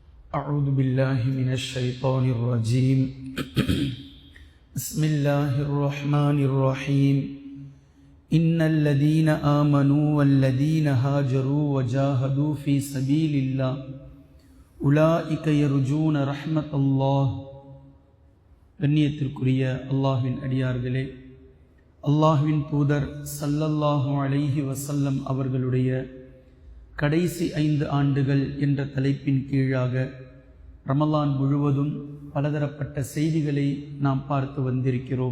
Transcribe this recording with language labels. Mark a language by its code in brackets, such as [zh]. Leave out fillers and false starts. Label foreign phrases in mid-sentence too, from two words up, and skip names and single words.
[ar] أعوذ بالله من الشيطان الرجيم بسم الله الرحمن الرحيم إن الذين آمنوا والذين هاجروا وجاهدوا في سبيل الله أولئك يرجون رحمة الله. [ta] கண்ணியத்திற்குரிய அல்லாஹ்வின் அடியார்களே, அல்லாஹ்வின் தூதர் [ar] صلى الله عليه وسلم [ta] அவர்களுடைய கடைசி 5 ஆண்டுகள் என்ற தலைப்பின் கீழாக ரமலான் முழுவதும் பலதரப்பட்ட செய்திகளை நாம் பார்த்து வந்திருக்கிறோம்.